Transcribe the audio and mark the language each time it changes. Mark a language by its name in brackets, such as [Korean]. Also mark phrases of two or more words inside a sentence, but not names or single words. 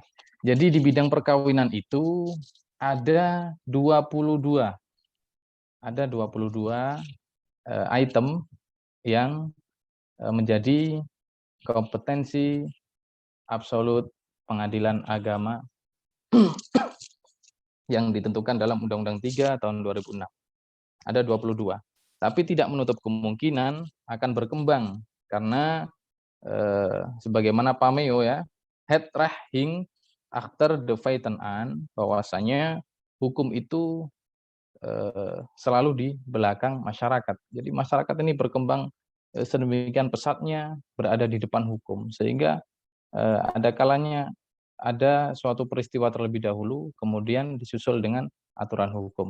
[Indonesian] Jadi di bidang perkawinan itu ada 22 item yang menjadi kompetensi absolut pengadilan agama yang ditentukan dalam Undang-Undang 3 tahun 2006. Ada 22. Tapi tidak menutup kemungkinan akan berkembang karena sebagaimana pameo ya, [Dutch] het recht achter de feiten aan, [Indonesian] bahwasanya hukum itu selalu di belakang masyarakat. Jadi masyarakat ini berkembang sedemikian pesatnya berada di depan hukum, sehingga ada kalanya ada suatu peristiwa terlebih dahulu, kemudian disusul dengan aturan hukum.